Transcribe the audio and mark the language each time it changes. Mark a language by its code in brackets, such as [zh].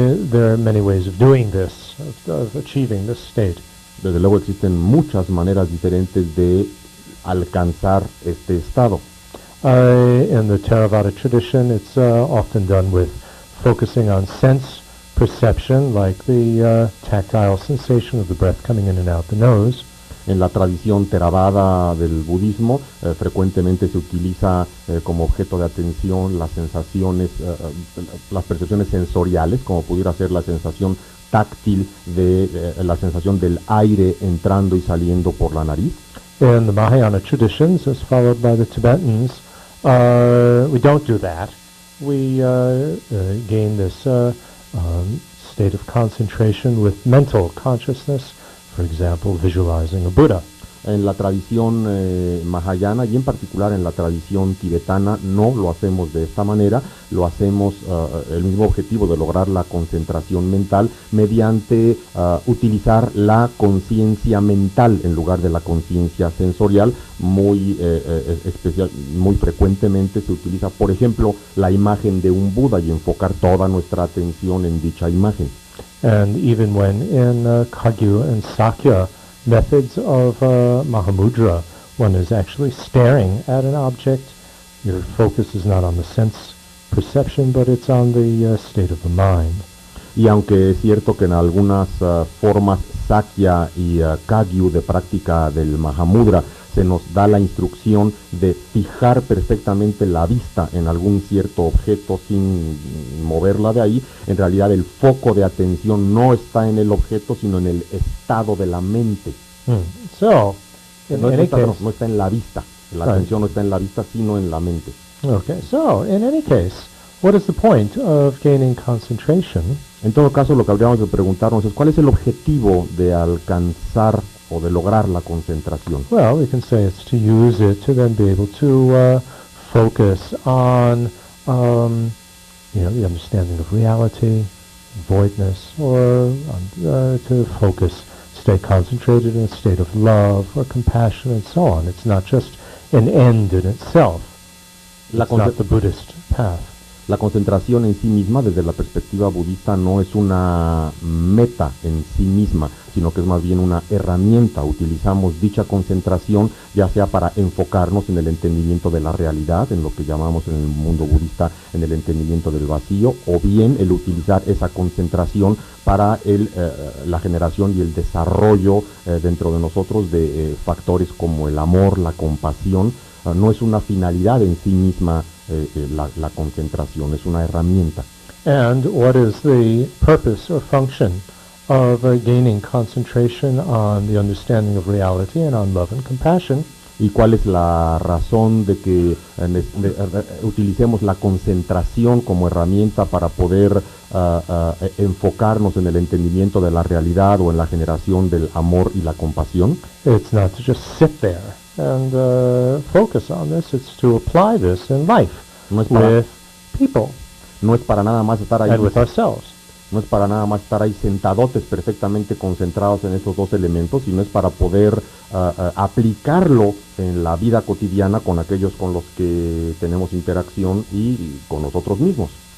[en] There are many ways of doing this, of achieving this state. [es] Desde luego existen muchas maneras diferentes de alcanzar este estado. [en] In the Theravada tradition, it's often done with focusing on sense perception, like the tactile sensation of the breath coming in and out the nose. [es] En la tradición Theravada del budismo, frecuentemente se utiliza como objeto de atención las sensaciones, las percepciones sensoriales, como pudiera ser la sensación táctil de la sensación del aire entrando y saliendo por la nariz. [en] In the Mahayana traditions, as followed by the Tibetans, we don't do that. We gain this state of concentration with mental consciousness, for example, visualizing a Buddha. [es] En la tradición mahayana y en particular en la tradición tibetana no lo hacemos de esta manera, lo hacemos el mismo objetivo de lograr la concentración mental mediante utilizar la conciencia mental en lugar de la conciencia sensorial. Muy especial, muy frecuentemente se utiliza, por ejemplo, la imagen de un Buda y enfocar toda nuestra atención en dicha imagen. [en] And even when in Kagyu and Sakya methods of Mahamudra, one is actually staring at an object. Your focus is not on the sense perception, but it's on the state of the mind. [es] Y aunque es cierto que en algunas formas Sakya y Kagyu de práctica del Mahamudra se nos da la instrucción de fijar perfectamente la vista en algún cierto objeto sin moverla de ahí, en realidad el foco de atención no está en el objeto, sino en el estado de la mente. [en] So, in any case, [es] no está en la vista, la atención no está en la vista, sino en la mente. [en] Okay, so in any case, what is the point of gaining concentration? [es] En todo caso, lo que habríamos de preguntarnos es ¿cuál es el objetivo de alcanzar o de lograr la concentración? [en] Well, we can say it's to use it to then be able to focus on, the understanding of reality, voidness, or to focus, stay concentrated in a state of love or compassion and so on. It's not just an end in itself. It's not the Buddhist path. [es] La concentración en sí misma, desde la perspectiva budista, no es una meta en sí misma, sino que es más bien una herramienta. Utilizamos dicha concentración ya sea para enfocarnos en el entendimiento de la realidad, en lo que llamamos en el mundo budista en el entendimiento del vacío, o bien el utilizar esa concentración para la generación y el desarrollo dentro de nosotros de factores como el amor, la compasión. No es una finalidad en sí misma la concentración, es una herramienta. [en] And what is the purpose or function of gaining concentration on the understanding of reality and on love and compassion? [es] ¿Y cuál es la razón de que utilicemos la concentración como herramienta para poder enfocarnos en el entendimiento de la realidad o en la generación del amor y la compasión? [en] It's not to just sit there and focus on this. It's to apply this in life with people. [es] No es para nada más estar ahí. [en] And with ourselves. [es] No es para nada más estar ahí sentadotes perfectamente concentrados en estos dos elementos, sino es para poder aplicarlo en la vida cotidiana con aquellos con los que tenemos interacción y con nosotros mismos.